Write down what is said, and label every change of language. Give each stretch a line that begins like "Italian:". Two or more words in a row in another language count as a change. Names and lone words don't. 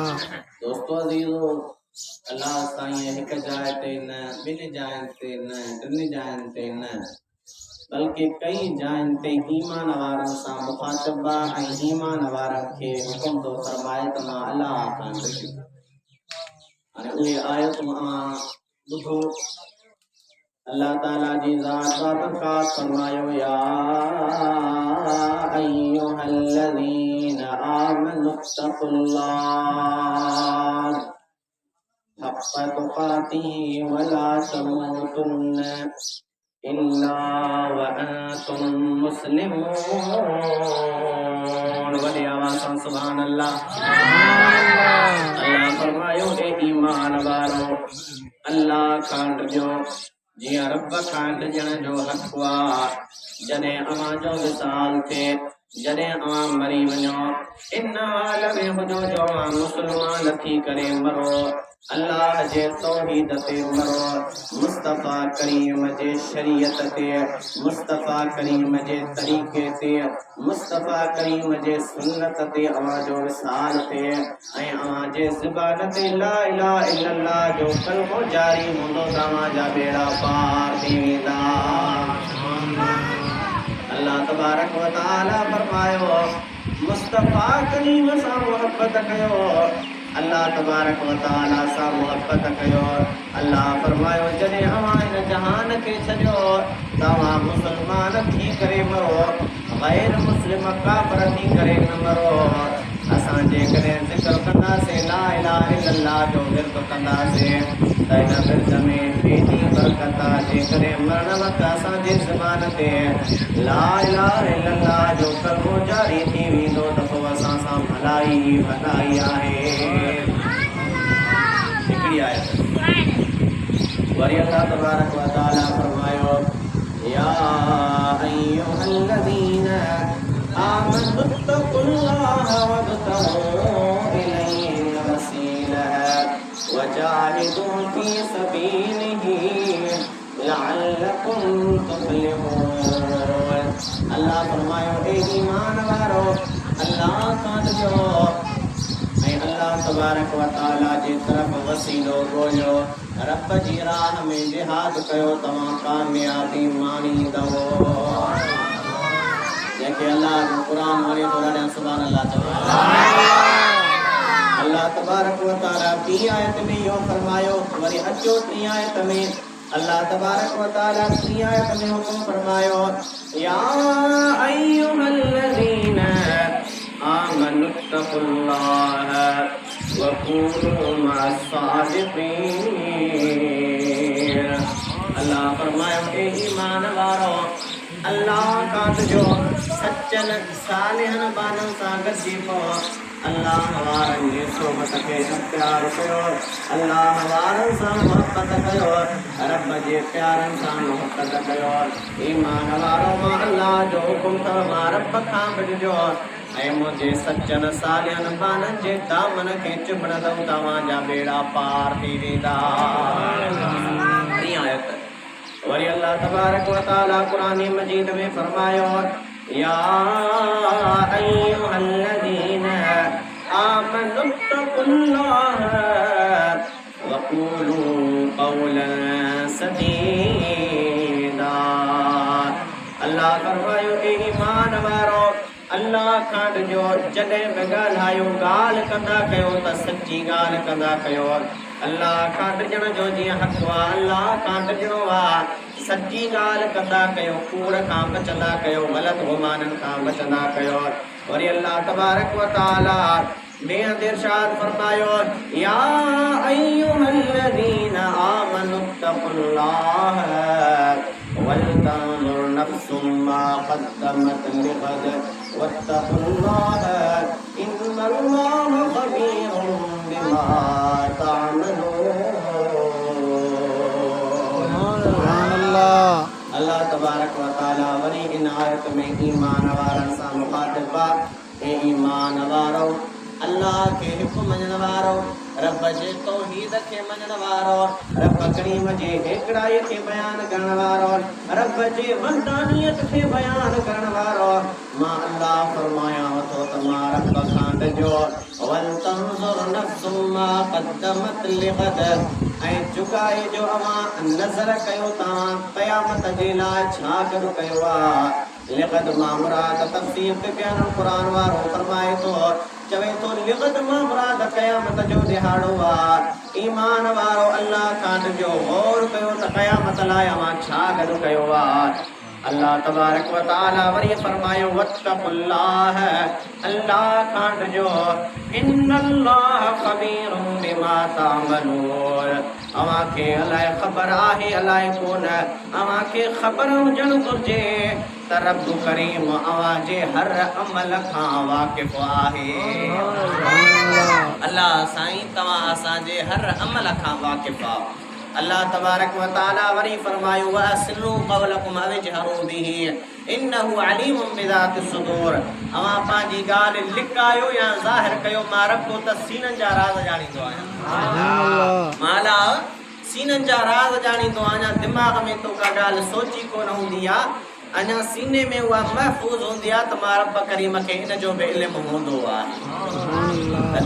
Sindhi: दोस्तों अज़ीज़ो, अल्लाह साईं हिक जाइ ते न, 2 जायुनि ते न, 3 जायुनि ते न, बल्कि कई जायुनि ते ईमान वारनि सां मुखातिब आहे ऐं ईमान वारनि खे हुकुम थो फरमाए त मां अल्लाह खां ॾिसी। हाणे उहे आयतूं ॿुधो। अल्लाह ताला जी ज़ात बाबरकात फरमायो,
Arabic: يا أيها الذين آمنوا اتقوا الله حق تقاته ولا تموتن إلا وأنتم مسلمون.
Sindhi: वॾी आवाज़ सां
Arabic: سبحان الله.
Sindhi: अल्लाह फरमायो, ए ईमान वारो, अल्लाह खां ॾिजो जीअं रब खां ॾिजण जो हक़ आहे। जॾहिं अवां जो विसाल थिए, जॾहिं अवां मरी वञो, इन हाल में हुजो जो अवां मुस्लमान थी करे मरो, अल्लाह जे तौहीद ते मरो, मुस्तफ़ा करीम जे शरीयत ते, मुस्तफ़ा करीम जे तरीक़े ते, मुस्तफ़ा करीम जे सुन्नत ते अवां जो विसाल थिए ऐं अवां जे ज़ुबान ते
Arabic: لا إله إلا الله
Sindhi: जो कलमो जारी हूंदो त अवां जा बेड़ा पार थी वेंदा।
Arabic: الله تبارك وتعالى
Sindhi: फरमायो, मुस्तफ़ा करीम सां मोहब्बत कयो,
Arabic: الله تبارك وتعالى
Sindhi: सां मोहब्बत कयो। अल्लाह फरमायो, जॾहिं अवां हिन जहान खे छॾियो त अवां मुसलमान थी करे मरो, गैर मुस्लिम काफ़िर थी करे न मरो। असां जेकॾहिं ज़िक्र कंदासीं,
Arabic: لا إله إلا الله
Sindhi: जो विर्द कंदासीं त इन विर्द में हेॾी बरकत आहे। जेकॾहिं मरण वक़्तु असांजे ज़बान ते
Arabic: لا إله إلا الله
Sindhi: जो कलमो जारी थी वेंदो त पोइ असां सां भलाई भलाई आहे। हिकिड़ी आयत वरी
Arabic: الله تبارك وتعالى फरमायो, يا أيها الذين آمنوا اتقوا الله وابتغوا إليه الوسيلة وجاهدوا في سبيله لعلكم تفلحون.
Sindhi: अल्लाह फरमायो, ए ईमान वारो, अल्लाह खां ॾिजो ऐं
Arabic: الله تبارك وتعالى
Sindhi: जे तरफ़ वसीलो ॻोल्हियो, रब जी राह में जिहाद कयो, तव्हां कामयाबी माणींदव। जेके अल्लाह जो क़ुर वणे थो ॾाढा
Arabic: سبحان الله
Sindhi: चवो।
Arabic: الله تبارك وتعالى
Sindhi: 2 आयत में इहो फरमायो। वरी अचो 3 आयत में
Arabic: الله تبارك وتعالى
Sindhi: 3 आयत में हुकुम फरमायो,
Arabic: يا أيها الذين آمنوا اتقوا الله وكونوا مع الصادقين.
Sindhi: अल्लाह फरमायो, ए ईमान वारो, अल्लाह खां ॾिजो सच्चन सालिहन बानन सां गॾिजी पओ अल्लाह वारन जी सोबत खे प्यार कयो अल्लाह वारन सां मोहब्बत कयो रब जे प्यारन सां मोहब्बत कयो ईमान वारो मां अल्लाह जो हुकुम अथव मां रब खां बचिजो ऐं मुंहिंजे सच्चन सालिहन बानन जे दामन खे चिबड़ंदव तव्हांजा बेड़ा पार थी वेंदा। आयत वरी
Arabic: الله تبارك وتعالى
Sindhi: कुरान मजीद में फरमायो
Arabic: يا أيها الذين آمنوا اتقوا الله وقولوا قولا سديدا.
Sindhi: अल्लाह फरमायो ए ईमान वारो अल्लाह खां ॾिजो जॾहिं बि ॻाल्हायो ॻाल्हि कंदा कयो त सची ॻाल्हि कंदा कयो अल्लाह खां ॾिजण जो जीअं हक़ आहे अल्लाह खां ॾिजणो आहे सची ॻाल्हि कंदा कयो कूड़ खां बचंदा कयो ग़लति गुमाननि खां बचंदा कयो।
Arabic: वरी الله تبارك وتعالى
Sindhi: ॿिए हंधि इरशाद फरमायो
Arabic: يا أيها الذين آمنوا اتقوا الله ولتنظر نفس ما قدمت لغد واتقوا الله إن الله خبير بما تعملون. الله تبارك وتعالى
Sindhi: वरी इन आयत में ईमान वारनि सां मुखातिब आहे ऐं ईमान वारो अल्लाह के हिकु मञण वारो रब जे तौहीद खे मञण वारो रब करीम जे हिकड़ाई खे बयान करण वारो रब जे वहदानियत खे बयान करण वारो मां अल्लाह फरमाया थो त मां रब खां ॾिजो
Arabic: ولتنظر نفس ما قدمت لغد
Sindhi: ऐं चुकाए जो अवां नज़र कयो तव्हां क़यामत जे लाइ छा कयो कयो आहे लिग़द मां मुराद तफ़सीर ते बयान क़ुरान वारो फरमाए थो चवे तो लिग़द मां मुराद क़यामत जो दिहाड़ो आहे ईमान वारो अल्लाह खां ॾिजो गौर कयो त क़यामत लाइ अवां छा गॾु कयो आहे।
Arabic: الله تبارك وتعالى
Sindhi: वरी फरमायो वत्तक़ुल्लाह अल्लाह खां ॾिजो
Arabic: إن الله خبير بما تعملون
Sindhi: अवां खे अलाए ख़बर आहे अलाए कोन अवां खे ख़बर हुजणु घुरिजे त रब करीम अवां जे हर अमल खां वाक़िफ़ आहे। अल्लाह साईं तव्हां असांजे हर अमल खां वाक़िफ़ आहे।
Arabic: الله تبارك وتعالى
Sindhi: वरी फरमायो
Arabic: وأسروا قولكم واجهروا به إنه عليم بذات الصدور
Sindhi: अवां पंहिंजी ॻाल्हि लिकायो या ज़ाहिर कयो मां रब त सीननि जा राज़ ॼाणींदो आहियां माला सीननि जा राज़ ॼाणींदो आहियां दिमाग़ में तो का ॻाल्हि सोची कोन हूंदी आहे अञा सीने में उहा महफ़ूज़ हूंदी आहे त मां रब करीम खे इन जो बि इल्मु हूंदो आहे।